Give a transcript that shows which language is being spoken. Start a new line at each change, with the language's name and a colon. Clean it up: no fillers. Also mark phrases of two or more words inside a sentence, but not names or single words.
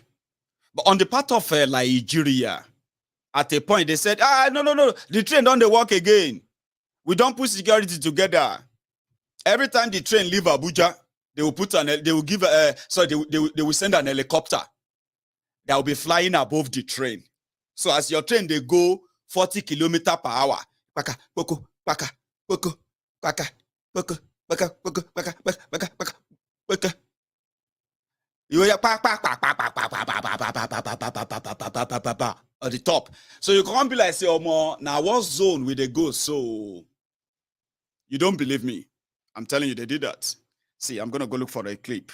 English: But on the part of Nigeria, at a point, they said, no, the train don't work again. We don't put security together. Every time the train leave Abuja, they will put they will send an helicopter that will be flying above the train. So as your train, they go 40 kilometers per hour. Paka, poko, paka, poko, paka, poko, paka, poko, paka, paka, paka, paka, paka. You hear at the top. So you can't be like, say, oh, more now what zone will they go? So you don't believe me. I'm telling you, they did that. See, I'm gonna go look for a clip.